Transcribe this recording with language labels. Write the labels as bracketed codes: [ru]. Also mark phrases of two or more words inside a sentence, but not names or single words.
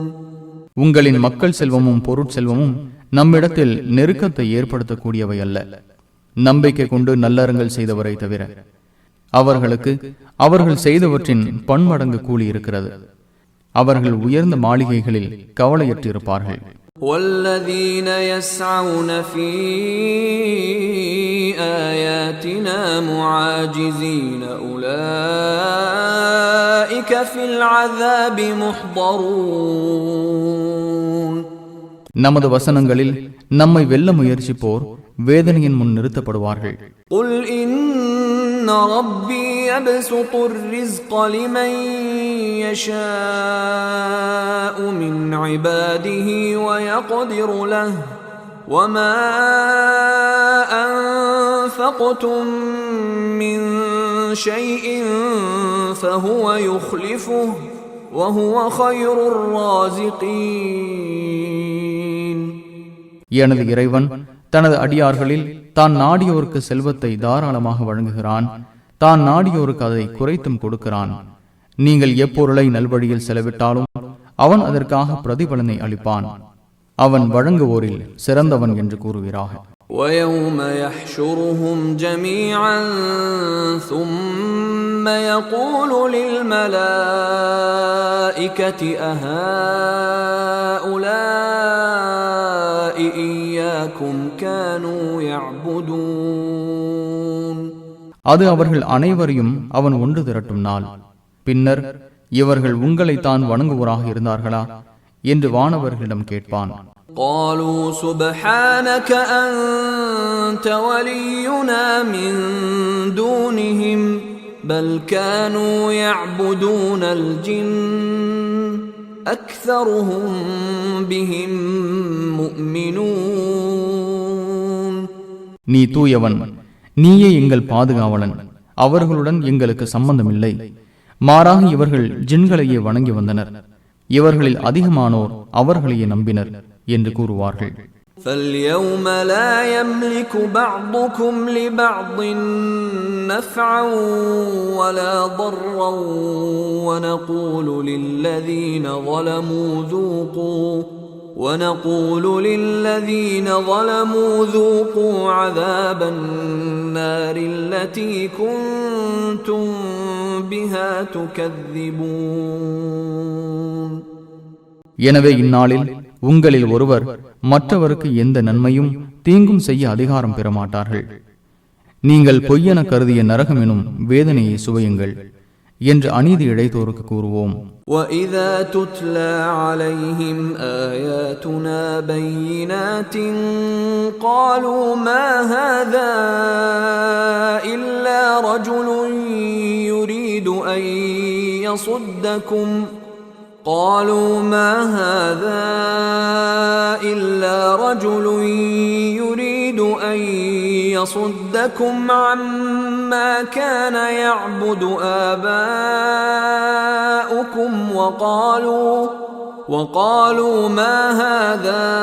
[ta] உங்களின் மக்கள் செல்வமும் பொருட்செல்வமும் நம்மிடத்தில் நெருக்கத்தை ஏற்படுத்தக்கூடியவை அல்ல, நம்பிக்கை கொண்டு நல்லறங்கள் செய்தவரை தவிர. அவர்களுக்கு அவர்கள் செய்தவற்றின் பன்மடங்கு கூலி இருக்கிறது. அவர்கள் உயர்ந்த மாளிகைகளில் கவலையற்றிருப்பார்கள். [ar] وَالَّذِينَ يَسْعَوْنَ فِي آيَاتِنَا مُعَاجِزِينَ أُولَئِكَ فِي الْعَذَابِ مُحْضَرُونَ. [ta] நமது வசனங்களில் நம்மை வெல்ல முயற்சிப்போர் வேதனையின் முன் நிறுத்தப்படுவார்கள். [ar] قُلْ إِنَّ رَبِّي يَبْسُطُ الرِّزْقَ لِمَن يَشَاءُ مِنْ عِبَادِهِ وَيَقْدِرُ لَهُ وَمَا أَنفَقْتُم مِّن شَيْءٍ فَهُوَ يُخْلِفُهُ وَهُوَ خَيْرُ الرَّازِقِينَ. [ta] எனது இறைவன் தனது அடியார்களில் தான் நாடியோருக்கு செல்வத்தை தாராளமாக வழங்குகிறான், தான் நாடியோருக்கு அதை குறைத்தும் கொடுக்கிறான். நீங்கள் எப்பொருளை நல்வழியில் செலவிட்டாலும் அவன் அதற்காக பிரதிபலனை அளிப்பான். அவன் வழங்குவோரில் சிறந்தவன் என்று கூறுகிறார்கள். [ar] وَيَوْمَ يَحْشُرُهُمْ جَمِيعًا ثُمَّ يَقُولُ لِلْمَلَائِكَةِ أَهَؤُلَاءِ إِيَّاكُمْ كَانُوا يَعْبُدُونَ. [ta] அது அவர்கள் அனைவரையும் அவன் ஒன்று திரட்டும் நாள். பின்னர் இவர்கள் உங்களைத்தான் வணங்குவோராக இருந்தார்களா என்று வானவர்களிடம் கேட்பான். [ar] قالوا سبحانك أنت ولينا من دونهم بل كانوا يعبدون الجن أكثرهم بهم مؤمنون. [ta] நீ தூயவன், நீயே எங்கள் பாதுகாவலன், அவர்களுடன் எங்களுக்கு சம்பந்தமில்லை. மாறாக இவர்கள் ஜின்களையே வணங்கி வந்தனர், இவர்களில் அதிகமானோர் அவர்களையே நம்பினர் என்று கூறுவார்கள். [ar] فَالْيَوْمَ لَا يَمْلِكُ بَعْضُكُمْ لِبَعْضٍ نَفْعًا وَلَا ضَرًّا وَنَقُولُ لِلَّذِينَ ظَلَمُوا ذُوقُوا عَذَابَ النَّارِ الَّتِي كُنتُم بِهَا تُكَذِّبُونَ. [ta] எனவே இந்நாளில் உங்களில் ஒருவர் மற்றவருக்கு எந்த நன்மையும் தீங்கும் செய்ய அதிகாரம் பெறமாட்டார்கள். நீங்கள் பொய்யென கருதிய நரகம் எனும் வேதனையை சுவையுங்கள் என்று அநீதி இழைத்தோருக்கு கூறுவோம். [ar] وَإِذَا تُتْلَى عَلَيْهِمْ آيَاتُنَا بَيِّنَاتٍ قَالُوا مَا هَذَا إِلَّا رَجُلٌ يُرِيدُ أَن يَصُدَّكُمْ عَمَّا كَانَ يَعْبُدُ آبَاؤُكُمْ وَقَالُوا مَا هَذَا